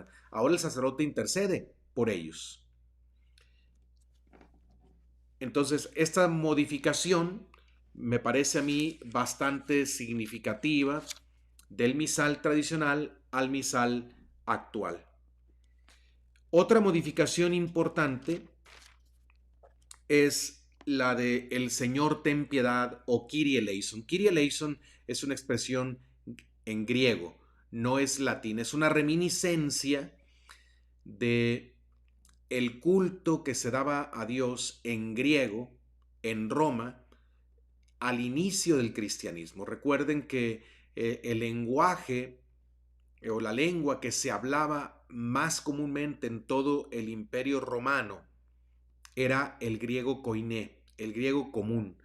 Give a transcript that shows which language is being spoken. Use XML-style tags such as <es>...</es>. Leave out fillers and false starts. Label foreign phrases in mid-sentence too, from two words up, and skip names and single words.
<es>Ahora el sacerdote intercede por ellos. Entonces, esta modificación me parece a mí bastante significativa del misal tradicional al misal actual. Otra modificación importante es la de el Señor ten piedad o</es> <el>Κύριε ἐλέησον. Κύριε ἐλέησον</el> <es>es una expresión en griego, no es latín, es una reminiscencia de el culto que se daba a Dios en griego en Roma al inicio del cristianismo. Recuerden que el lenguaje o la lengua que se hablaba más comúnmente en todo el imperio romano era el griego koiné, el griego común.</es>